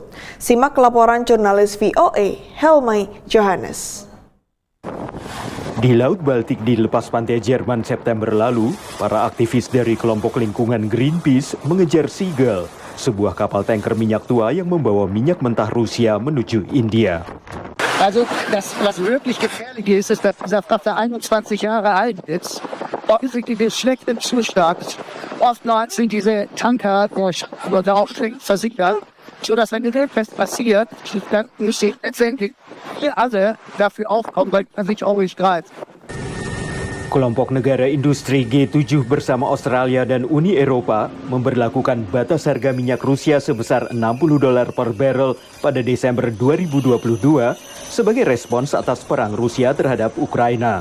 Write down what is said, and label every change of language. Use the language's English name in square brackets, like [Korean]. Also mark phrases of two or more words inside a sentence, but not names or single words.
[Indonesian] Simak laporan jurnalis VOA Helmy Johannes. Di Laut Baltik di lepas pantai Jerman September lalu, para aktivis dari kelompok lingkungan Greenpeace mengejar Seagull, sebuah kapal tanker minyak tua yang membawa minyak mentah Rusia menuju India. [German] Also, was wirklich gefährlich ist, dass dieser Frachter 21 Jahre alt ist. Offensichtlich ist schlecht im Zustand. Oftmals sind diese Tanker oder auch versickert, sodass wenn etwas passiert, dann müssen letztendlich wir alle dafür aufkommen, weil man sich auch nicht greift. [Indonesian] Kelompok negara industri G7 bersama Australia dan Uni Eropa memberlakukan batas harga minyak Rusia sebesar $60 per barrel pada Desember 2022 sebagai respons atas perang Rusia terhadap Ukraina.